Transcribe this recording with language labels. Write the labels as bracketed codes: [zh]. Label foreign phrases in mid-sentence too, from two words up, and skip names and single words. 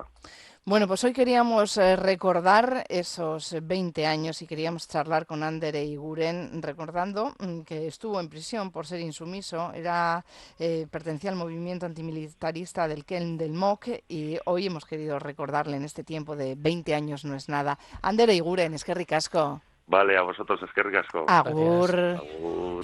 [es] Bueno, pues hoy queríamos recordar esos 20 años y queríamos charlar con Ander Eguiguren, recordando que estuvo en prisión por ser insumiso, pertenecía al movimiento antimilitarista del Köln del MOC, y hoy hemos querido recordarle en este tiempo de 20 años no es nada. [eu] Ander Eguiguren, eskerrik asko. [es] Vale, a vosotros, [eu] eskerrik asko. Agur. [es] Gracias. [eu] Agur.